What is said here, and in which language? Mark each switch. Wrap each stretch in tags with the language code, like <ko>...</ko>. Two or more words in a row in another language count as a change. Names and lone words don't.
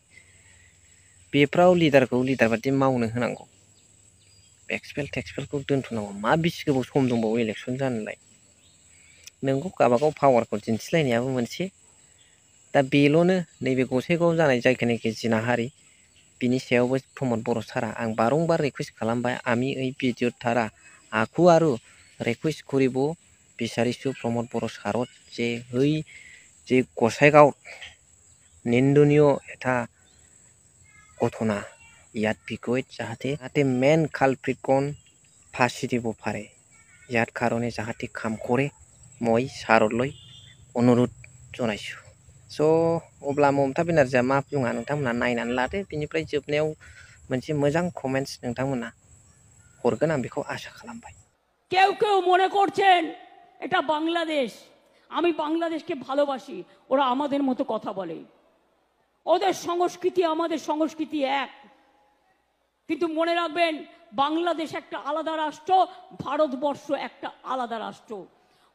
<brx>बेफ्राव लिडारखौ लिडार बादि मावनो होनांगौ, एक्सपेल टेक्सपेलखौ दोनथ'नांगौ। मा बेसे गोबाव सम दंबावो इलेक्सन जानोलाय? नोंगौ गावबागाव पावारखौ दिन्थिलायनायाबो मोनसे। दा बेल'नो नैबे गसाइगावआव जानाय जायखिनाखि जिनाहारि, बिनि सायावबो प्रमद बर' सारा आं बारंबार रिकुवेस्ट खालामबाय।</brx> <as>আমি এই ভিডিওর দ্বারা আকু আৰু রিকুৱেষ্ট কৰিব বিচাৰিছোঁ প্ৰমোদ বড়ো ছাৰক, যে গসাইগাঁৱত নিন্দনীয় এটা ঘটনা, ইয়াত বিষয়ত যাহাতে মেইন কালপ্ৰিটকন ফাঁচি দিব পাৰে, ইয়াৰ কাৰণে যাহাতে কাম কৰে, মই ছাৰলৈ অনুৰোধ জনাইছোঁ।</as> <brx>स' अब्ला ममता बेनार्जीया मा बुङा नोंथांमोना नायनानै लादो। बिनिफ्राय जोबनायाव मोनसे मोजां कमेन्ट्स नोंथांमोना हरगोन, आं बेखौ आशा खालामबाय।</brx> <bn>কেউ কেউ মনে করছেন এটা বাংলাদেশ, আমি বাংলাদেশকে ভালোবাসি, ওরা আমাদের মতো কথা বলে, ওদের সংস্কৃতি আমাদের সংস্কৃতি এক। কিন্তু মনে রাখবেন, বাংলাদেশ একটা আলাদা রাষ্ট্র, ভারতবর্ষ একটা আলাদা রাষ্ট্র।</bn>